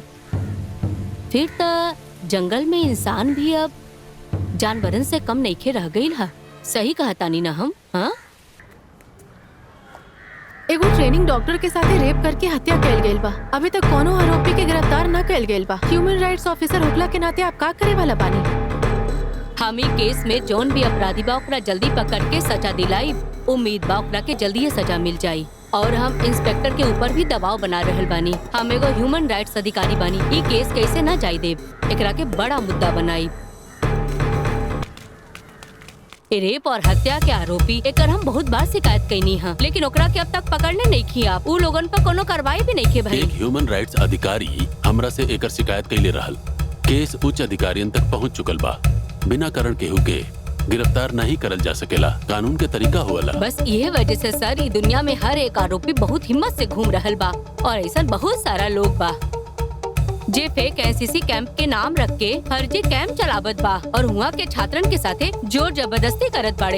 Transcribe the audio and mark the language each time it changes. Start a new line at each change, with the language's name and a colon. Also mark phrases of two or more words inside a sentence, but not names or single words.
Bhojpuri: फिर तो जंगल में इंसान भी अब जानवरन से कम नइखे रह गइल हा। सही कहतानी ना हम? हाँ, एगो
English: training doctor
Bhojpuri: के साथे रेप करके हत्या कैल गइल बा। अभी तक कोनो आरोपी के गिरफ्तार न कैल गइल बा।
English: human rights officer
Bhojpuri: होखला के नाते आप का करे वाला बानी? हम ई केस में जौन भी अपराधी बा ओकरा जल्दी पकड़ के सजा दिलाई। उम्मीद बा ओकरा के जल्दी ये सजा मिल जाई। और हम इंस्पेक्टर के ऊपर भी दबाव बना रहल बानी। हम एगो
English: human rights
Bhojpuri: अधिकारी बानी। ई केस कैसे न जाई देब, एकरा के बड़ा मुद्दा बनाई। रेप और हत्या के आरोपी एकर हम बहुत बार शिकायत कैनी है, लेकिन ओकरा के अब तक पकड़ने नहीं किया। उ लोगन पर कोनो कार्रवाई भी नहीं की भाई। एक
English: human rights
Bhojpuri: अधिकारी हमरा से एकर शिकायत कैले रहल। केस उच्च अधिकारियन तक पहुंच चुकल बा। बिना कारण केहू के गिरफ्तार नहीं करल जा सकेला। कानून के तरीका होला। बस ये वजह से सर ई दुनिया में हर एक आरोपी बहुत हिम्मत से घूम रहल बा और ऐसा बहुत सारा लोग बा जे
English: fake NCC camp
Bhojpuri: के नाम रख के फर्जी कैंप चलावत बा और हुआ के छात्रन के साथे जोर जबरदस्ती करत बाड़े।